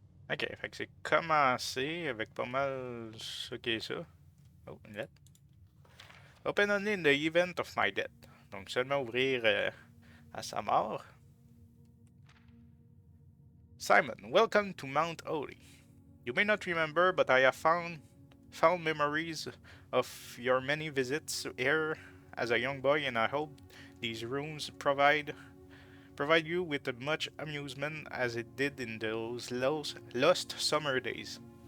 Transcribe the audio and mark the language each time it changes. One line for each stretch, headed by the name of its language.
French: Ok, fait que c'est commencé avec pas mal ça qui est ça. Oh, une lettre.
English: Open only in the event of my death.
French: Donc seulement ouvrir à sa mort.
English: Simon, welcome to Mount Holly. You may not remember, but I have found fond memories of your many visits here as a young boy, and I hope these rooms provide you with as much amusement as it did in those lost summer days.